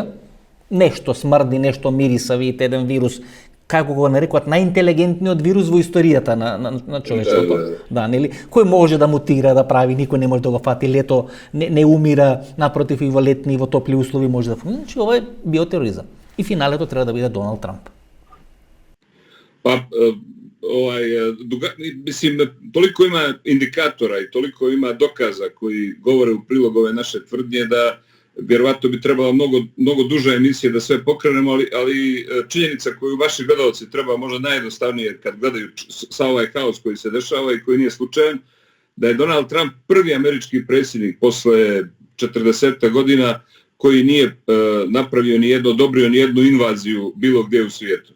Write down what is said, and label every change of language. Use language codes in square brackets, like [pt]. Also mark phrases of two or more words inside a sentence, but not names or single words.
[mk] Нешто смрди, нешто мириса, видите еден вирус, како го нарекуваат најинтелигентниот вирус во историјата на човечеството. Да, нели? Кој може да мутира, да прави, никој не може да го фати, лето не умира, напротив и во летни и во топли услови може да функционира. Значи ова е биотероризам. И финалето треба да биде Доналд Трамп. [sr] Mislim, toliko ima indikatora i toliko ima dokaza koji govore u prilog ove naše tvrdnje da vjerovatno bi trebala mnogo duža emisija da sve pokrenemo, ali činjenica koju vaši gledalci treba možda najjednostavnije kad gledaju sa ovaj haos koji se dešava i koji nije slučajan, da je Donald Trump prvi američki predsjednik posle 40 godina koji nije odobrio ni jednu invaziju bilo gdje u svijetu.